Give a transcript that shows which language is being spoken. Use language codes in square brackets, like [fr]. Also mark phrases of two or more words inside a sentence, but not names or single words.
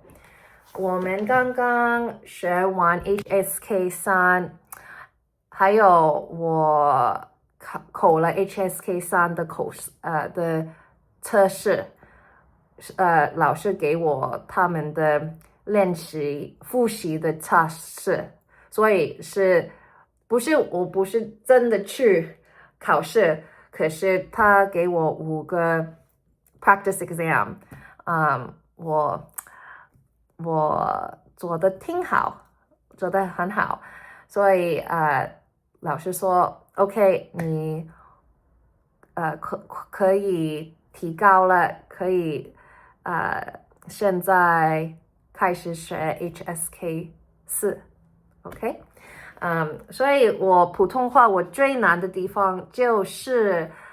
[zh] 我們剛剛學完 HSK3，還有我考了 HSK3的的測試，老師給我他們的練習複習的測試，所以我不是真的去考試，可是他給我5個 [en] practice exam， [zh] 我做得挺好，做得很好，所以老師說 OK， 你可以提高了，可以現在開始學 HSK4 OK， 所以我普通話我最難的地方就是